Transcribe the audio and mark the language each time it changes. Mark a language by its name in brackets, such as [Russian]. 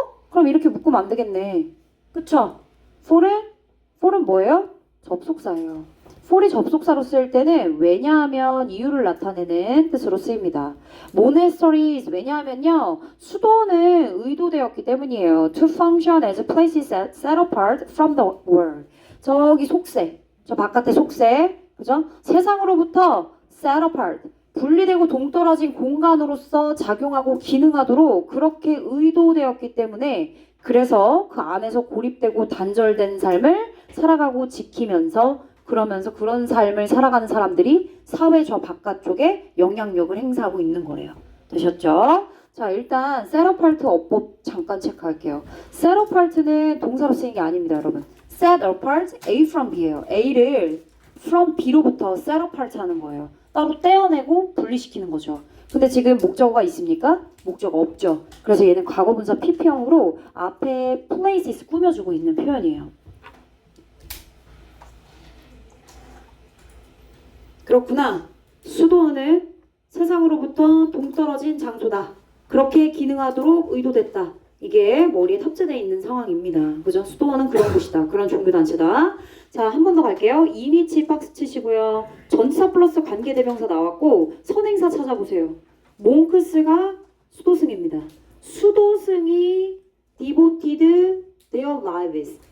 [Korean] 그럼 이렇게 묶으면 안 되겠네. 그쵸? for은 뭐예요? 접속사예요. for이 접속사로 쓸 때는 왜냐하면 이유를 나타내는 뜻으로 쓰입니다. monasteries 왜냐하면요, 수도원은 의도되었기 때문이에요. [English] to function as places set apart from the world. [Korean] 저기 속세, 저 바깥의 속세, 그죠? 세상으로부터 set apart, 분리되고 동떨어진 공간으로서 작용하고 기능하도록 그렇게 의도되었기 때문에, 그래서 그 안에서 고립되고 단절된 삶을 살아가고 지키면서 그러면서 그런 삶을 살아가는 사람들이 사회 저 바깥쪽에 영향력을 행사하고 있는 거예요. 되셨죠? 자, 일단 set apart 어법 잠깐 체크할게요. set apart는 동사로 쓰인 게 아닙니다, 여러분. set apart A from B예요. A를 from B로부터 set apart 하는 거예요. 따로 떼어내고 분리시키는 거죠. 근데 지금 목적어가 있습니까? 목적어 없죠. 그래서 얘는 과거분사 PP형으로 앞에 places 꾸며주고 있는 표현이에요. 그렇구나. 수도원은 세상으로부터 동떨어진 장소다. 그렇게 기능하도록 의도됐다. 이게 머리에 탑재되어 있는 상황입니다. 그죠? 수도원은 그런 곳이다. 그런 종교단체다. 자, 한 번 더 갈게요. 이미치 박스 치시고요. 전치사 플러스 관계대명사 나왔고 선행사 찾아보세요. 몽크스가 수도승입니다. 수도승이 [English] devoted their lives.